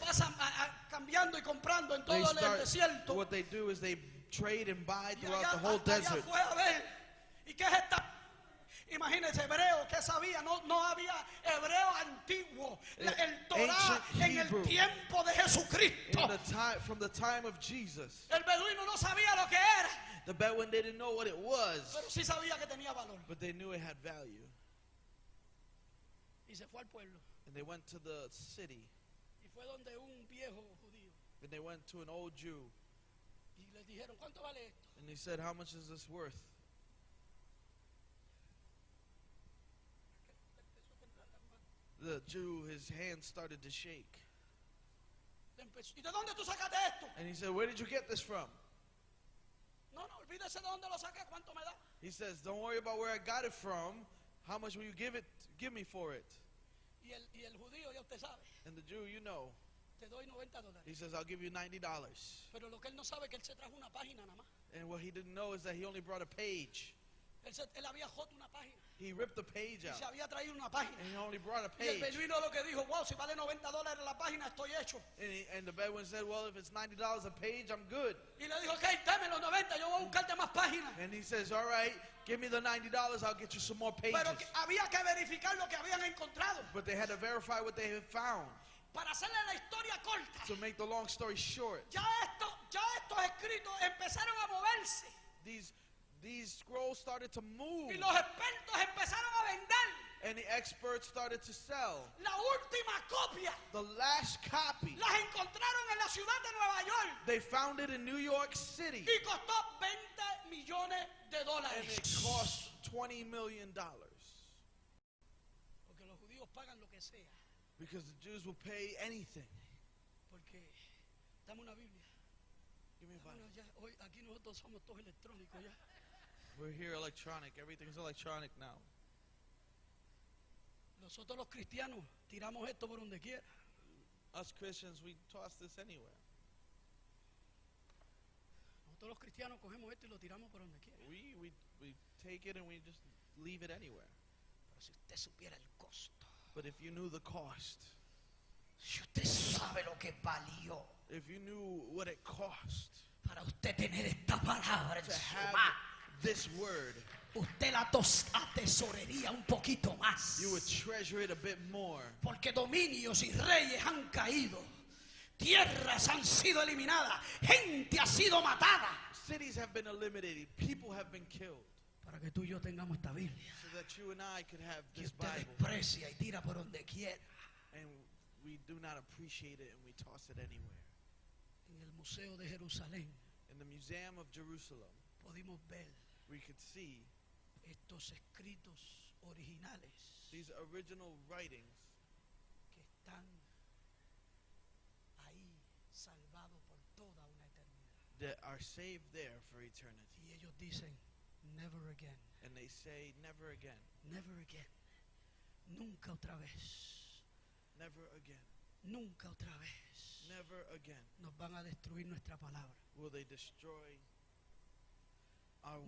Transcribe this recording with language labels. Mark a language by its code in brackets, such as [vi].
[es] pasa cambiando y comprando en [en] They [es] todo el [en] start, [es] desierto. [en] what they do is they trade and buy [es] Y [en] throughout [es] allá, [en] the whole [es] allá [en] desert. [es] fue a ver. ¿Y qué es esta? Imagínense, hebreo, ¿qué sabía? No había hebreo antiguo. El Torah [en] Ancient [es] en el [en] Hebrew. [es] tiempo de Jesucristo. [en] From the time of Jesus. [es] El beduino no sabía lo que era, [en] The Bedouin didn't know what it was, [es] pero sí sabía que tenía valor. [en] but they knew it had value. [es] Y se fue al pueblo. [en] And they went to the city. [es] Y fue donde un viejo judío. [en] And they went to an old Jew. [es] Y les dijeron, ¿cuánto vale esto? [en] And he said, how much is this worth? The Jew, his hands started to shake. [es] ¿Y de dónde tú sacaste esto? [en] And he said, where did you get this from? [es] No, olvídese de dónde lo saqué, ¿cuánto me da? [en] He says, don't worry about where I got it from. How much will you give me for it? [es] Y el judío, ya usted sabe, [en] And the Jew, you know, [es] te doy $90. [en] he says, I'll give you $90. [es] Pero lo que él no sabe es que él se trajo una página nada más. [en] And what he didn't know is that he only brought a page. [es] Él había joto una página. [en] He ripped the page [es] Y [en] out. [es] se había traído una página. [en] And he only brought a [es] Y el [en] page. [es] beduino lo que dijo, wow, si vale $90 la página, estoy hecho. [en] And the Bedouin said, well, if it's $90 a page, I'm good. [es] Y le dijo, ok, dame los 90, yo voy a buscarte más páginas. [en] And he says, all right, give me the $90, I'll get you some more pages. [es] Pero había que verificar lo que habían encontrado. [en] But they had to verify what they had found. [es] Para hacerle la historia corta, [en] To make the long story short, [es] ya estos escritos empezaron a moverse. [en] these scrolls started to move. [es] Y los expertos empezaron a vender. [en] And the experts started to sell. [es] La última copia [en] The last copy, [es] las encontraron en la ciudad de Nueva York. [en] they found it in New York City. [es] Y costó $20 millones. [en] And it cost $20 million. [es] Porque los judíos pagan lo que sea. [en] Because the Jews will pay anything. [es] Porque, dame una Biblia. [en] Give me a Bible. [es] Ya, hoy aquí nosotros somos todos electrónicos ya. [en] We're here electronic. Everything's electronic now. [es] Nosotros los cristianos tiramos esto por donde quiera. [en] Us Christians, we toss this anywhere. [es] Nosotros los cristianos cogemos esto y lo tiramos por donde quiera. [en] We take it and we just leave it anywhere. [es] Pero si usted supiera el costo, [en] But if you knew the cost, [es] si usted sabe lo que valió [en] if you knew what it cost [es] para usted tener esta palabra en [en] to [es] su [en] have [es] mano, [en] this word, [es] usted la atesoraría un poquito más. [en] you would treasure it a bit more. [es] Porque dominios y reyes han caído, tierras han sido eliminadas, gente ha sido matada. [en] Cities have been eliminated. People have been killed. [es] Para que tú y yo tengamos esta Biblia, [en] So that you and I could have [es] que [en] this [es] usted [en] Bible. [es] desprecia y tira por donde quiera. [en] And we do not appreciate it and we toss it anywhere. [es] En el Museo de Jerusalén [en] In the Museum of Jerusalem, [es] pudimos ver [en] we could see [es] estos escritos originales [en] these original writings [es] que están ahí salvados por toda una eternidad. [en] that are saved there for eternity. [es] Y ellos dicen, [en] never again, And they say, never again, never again, [es] nunca otra vez, [en] never again, [es] nunca otra vez [en] never again [es] nos van a destruir nuestra palabra. [en] will they destroy our